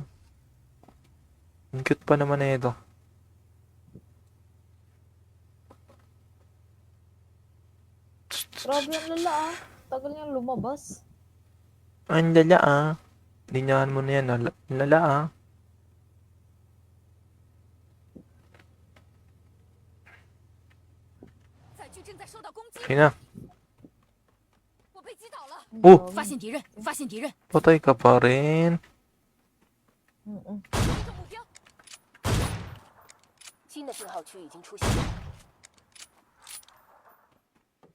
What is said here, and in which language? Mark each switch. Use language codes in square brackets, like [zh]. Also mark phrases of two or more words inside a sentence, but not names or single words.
[tl] Ang cute pa naman na ito. Grabe ang lala ah. Tagal niyang lumabas. Ang lala ah. Linyahan mo na yan. Lala ah. [zh] 载具正在受到攻击， [tl] Yun na. [zh] 我被击倒了。 Oh! 发现敌人，发现敌人， [tl] Patay ka pa rin. Mm-mm. [zh] 追踪目标。新的信号区已经出现。